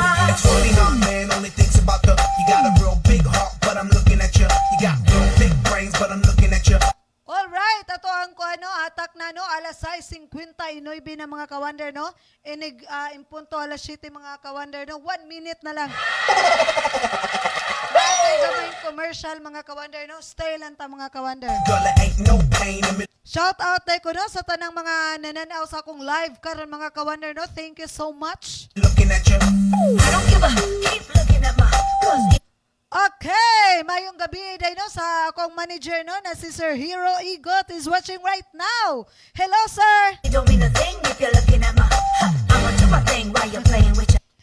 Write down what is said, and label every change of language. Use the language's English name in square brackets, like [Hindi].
[English] It's funny how a man only thinks about the. You got a real big heart, but I'm looking at you. You got real big brains, but I'm looking at you. [Cebuano] Alright, ato ang kuano atak na no alas 6:59 na mga kawander no. Inig impunto alas 7 mga kawander no. 1 minute na lang. Natay gamay commercial mga kawander no. Stay lang ta mga kawander. [English] Girl, it ain't no pain in me. [Cebuano] Shout out day ko no sa tanang mga nananaw sa akong live karon mga kawander no. [English] Thank you so much. Looking at you. I don't give a keep looking at my, cause [Cebuano] Okay, mayong gabi day no sa akong manager no na si Sir Hero Igot [English] is watching right now. Hello sir. it don't mean a thing if you're looking at my. I'ma do my thing while you're playing with you.